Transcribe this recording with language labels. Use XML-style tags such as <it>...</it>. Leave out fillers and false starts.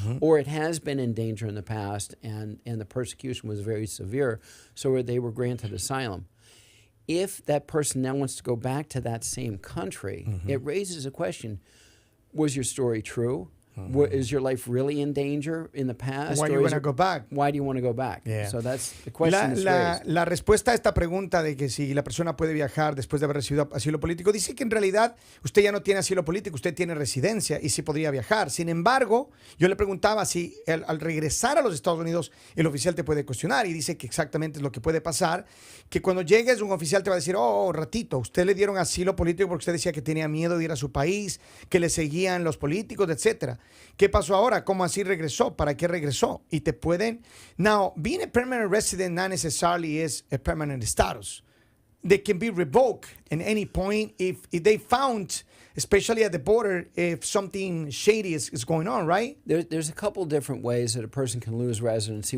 <en>Or it has been in danger in the past and the persecution was very severe, so they were granted asylum. If that person now wants to go back to that same country, it raises a question, was your story true? Is your life really in danger in the past? Why do you want to go back? Why do you want to go back? So that's the question that's raised.</en> <es>La respuesta a esta pregunta de que si la persona puede viajar después de haber recibido asilo político, dice que en realidad usted ya no tiene asilo político, usted tiene residencia y sí podría viajar. Sin embargo, yo le preguntaba si al regresar a los Estados Unidos el oficial te puede cuestionar y dice que exactamente es lo que puede pasar, que cuando llegues un oficial te va a decir, ratito, usted le dieron asilo político porque usted decía que tenía miedo de ir a su país, que le seguían los políticos, etcétera. ¿Qué pasó ahora? ¿Cómo así regresó? ¿Para qué regresó? Y te pueden...</es> <en>Now, being a permanent resident not necessarily is a permanent status. They can be revoked at any point if they found, especially at the border, if something shady is going on, right? There's a couple different ways that a person can lose residency.</en>